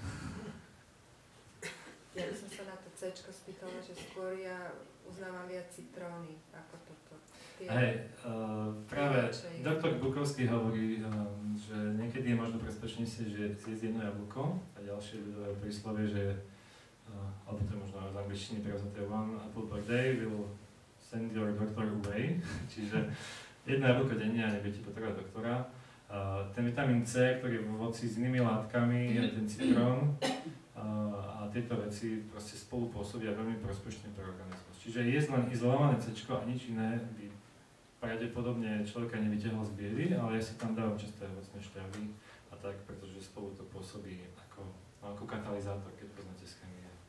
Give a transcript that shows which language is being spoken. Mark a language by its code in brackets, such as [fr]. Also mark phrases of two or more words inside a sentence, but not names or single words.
[sk] Ja by som sa na to C-čko spýtala, že skôr ja uznávam viac citróny ako toto. Hej, práve doktor Bukovský hovorí, že niekedy je možno bezpečnejšie, že zjesť jedno jablko a ďalšie príslovie, že alebo to je možno z angličtiny prevzaté [en] one apple per day will send your doctor away, [sk] čiže jedno jablko denne a nebudete potrebovať doktora. Ten vitamín C, ktorý je v ovoci s inými látkami, je ten citrón a tieto veci proste spolu pôsobia veľmi prospešne pre organizmus. Čiže jesť len izolované C-čko a nič iné by pravdepodobne človeka nevytiahol z biedy, ale ja si tam dávam často ovocné šťavy a tak, pretože spolu to pôsobí ako katalizátor, keď poznáte z chémie.